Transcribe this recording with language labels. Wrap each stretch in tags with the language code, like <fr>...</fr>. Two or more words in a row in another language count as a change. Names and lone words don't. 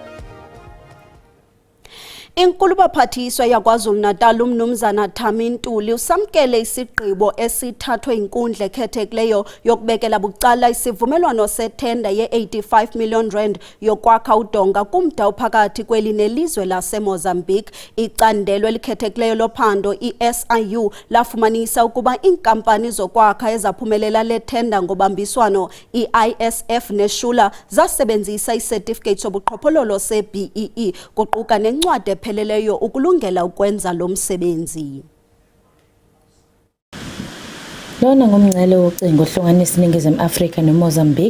<xh>Inkulu baphathiswa yakwaZulu Natal umnumzana Thami Ntuli usamkele isigqibo esithathwe inkundla ekhethekileyo yokubekela bucala isivumelwano sethenda ye-85 million rand yokwakha udonga kumda ophakathi kweli nelizwe laseMozambique. Icandelo elikhethekileyo lophando i-SIU lafumanisa ukuba iinkampani zokwakha ezaphumelela lethenda ngobambiswano i-ISF neShula zasebenzisa icertificate sobuqhophololo se-BEE kuquka nencwadi pheleleyo ukulungela ukwenza lo msebenzi.</xh> <zu>Lona ngumngcele wocingo ohlanganisa iNingizimu Afrika neMozambique.</zu>